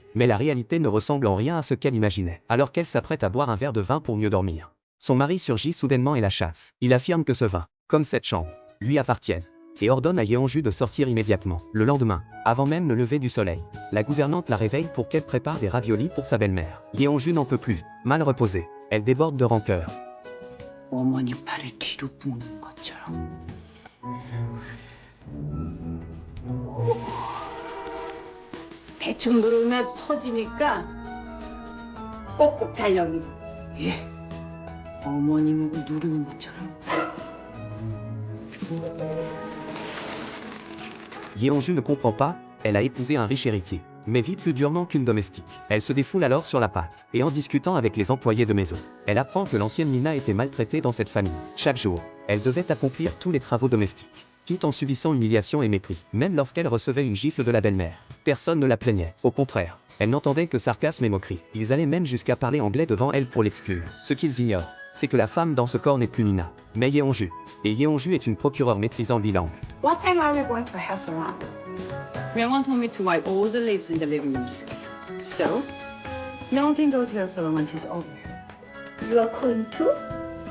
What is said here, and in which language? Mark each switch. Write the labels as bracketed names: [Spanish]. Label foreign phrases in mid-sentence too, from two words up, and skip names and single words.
[French] Mais la réalité ne ressemble en rien à ce qu'elle imaginait. Alors qu'elle s'apprête à boire un verre de vin pour mieux dormir, son mari surgit soudainement et la chasse. Il affirme que ce vin, comme cette chambre, lui appartiennent, et ordonne à Yeonju de sortir immédiatement. Le lendemain, avant même le lever du soleil, la gouvernante la réveille pour qu'elle prépare des raviolis pour sa belle-mère. Yeonju n'en peut plus. Mal reposée, elle déborde de rancœur. [Korean] 어머니 팔을 뒤로 부는 것처럼. 대충 누르면 터지니까 꼭꼭 잘 여기고. 예. 어머니 목을 누르는 것처럼. [French] Yeonju ne comprend pas, elle a épousé un riche héritier, mais vit plus durement qu'une domestique. Elle se défoule alors sur la pâte, et en discutant avec les employés de maison, elle apprend que l'ancienne Nina était maltraitée dans cette famille. Chaque jour, elle devait accomplir tous les travaux domestiques, tout en subissant humiliation et mépris. Même lorsqu'elle recevait une gifle de la belle-mère, personne ne la plaignait. Au contraire, elle n'entendait que sarcasme et moquerie. Ils allaient même jusqu'à parler anglais devant elle pour l'exclure. Ce qu'ils ignorent, c'est que la femme dans ce corps n'est plus Nina, mais Yeonju. Et Yeonju est une procureure maîtrisant 8 langues. [English] What time are we going to a hair salon? Myungwon told me to wipe all the leaves in the living room. So, no one can go to your salon until it's over. You are going to?